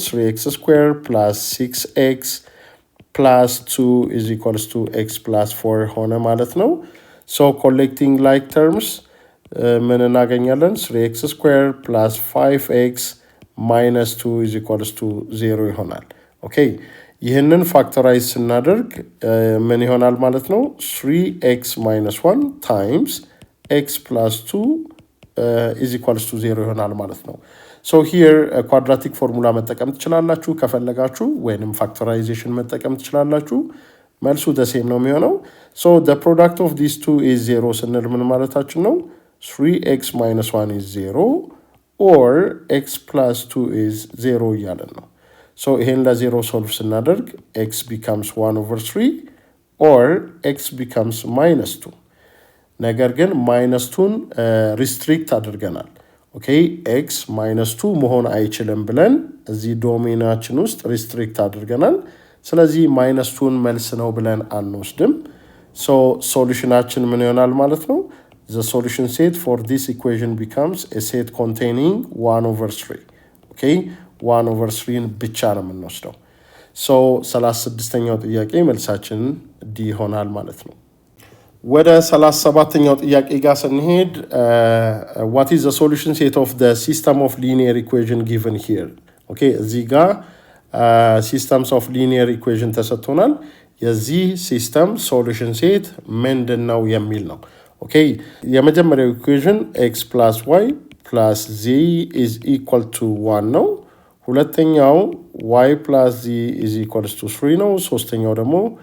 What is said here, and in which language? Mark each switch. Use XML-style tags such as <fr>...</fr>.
<en>3x square plus 6x plus 2 is equals to x plus 4</en> <am>ሆነ ማለት ነው። ሶ ኮሌክቲንግ ላይክ ተርምስ ምን እናገኛለን?</am> <en>3x square plus 5x minus 2 is equals to 0</en> <am>ይሆናል። ኦኬ ይህንን ፋክተራይዝ ስናደርግ ምን ይሆናል ማለት ነው?</am> <en>3x minus 1 times x plus 2 is equals to 0</en> <am>ይሆናል ማለት ነው። ሶ ሂር ኳድራቲክ ፎርሙላ መጠቀም ትችላላችሁ ከፈለጋችሁ ወይንም ፋክተራይዜሽን መጠቀም ትችላላችሁ። መልሱ ደሴም ነው የሚሆነው። ሶ</am> <en>the product of these two is 0</en> <am>ስንል ምን ማለታችን ነው?</am> <en>3x minus 1 is 0</en> <am>or x plus 2 is 0 እያለን ነው። ሶ ይሄን ለዜሮ ሶልቭ ስናደርግ</am> <en>x becomes 1 over 3 or x becomes minus 2</en> <am>ነገር ግን ማይነስ 2ን ሪስትሪክት አድርገናል። ኦኬ ኤክስ ማይነስ 2 መሆን አይችልም ብለን እዚህ ዶሜናችን ውስጥ ሪስትሪክት አድርገናል። ስለዚህ ማይነስ 2ን መልስ ነው ብለን አንወስድም። ሶ ሶሉሽናችን ምን ይሆናል ማለት ነው?</am> <en>The solution set for this equation becomes a set containing 1 over 3.</en> <am>Okay 1 over 3ን ብቻ ነው የምንወስደው። ሶ 36ኛው ጥያቄ መልሳችን ዲ ይሆናል ማለት ነው። ወደ 37ኛው ጥያቄ ጋር ስንሄድ</am> <en>what is the solution set of the system of linear equation given here?</en> <am>okay እዚህ ጋር systems of linear equation ተሰጥቶናል። የዚህ ሲስተም ሶሉሽን ሴት ምንድነው የሚል ነው። ኦኬ የመጀመሪያው ኢኩዌሽን</am> <en>x plus y plus z is equal to 1</en> <am>ነው። ሁለተኛው</am> <en>y plus z is equals to 3</en> <am>ነው። ሶስተኛው ደግሞ</am>